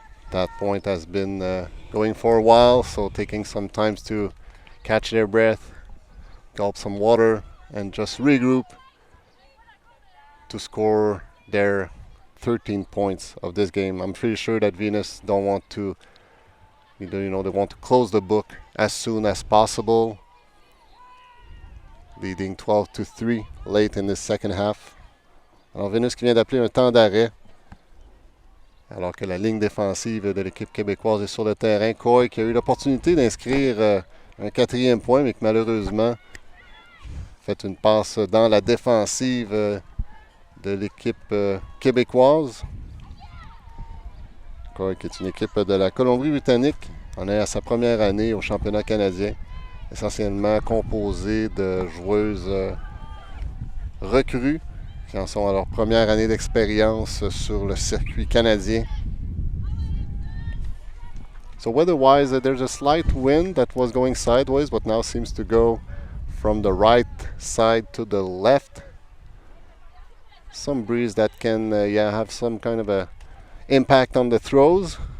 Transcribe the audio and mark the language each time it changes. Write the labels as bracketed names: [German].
[English] That point has been going for a while, so taking some time to catch their breath, gulp some water, and just regroup to score their 13 points of this game. I'm pretty sure that Venus don't want to, they want to close the book as soon as possible, leading 12-3 late in the second half. [French] Alors Venus qui vient d'appeler un temps d'arrêt, alors que la ligne défensive de l'équipe québécoise est sur le terrain. Coy qui a eu l'opportunité d'inscrire un 4e point, mais que malheureusement fait une passe dans la défensive de l'équipe québécoise. Coy qui est une équipe de la Colombie-Britannique. On est à sa première année au championnat canadien, essentiellement composée de joueuses recrues qui en sont à leur première année d'expérience sur le circuit canadien. [English] So weather-wise, there's a slight wind that was going sideways, but now seems to go from the right side to the left. Some breeze that can have some kind of a impact on the throws.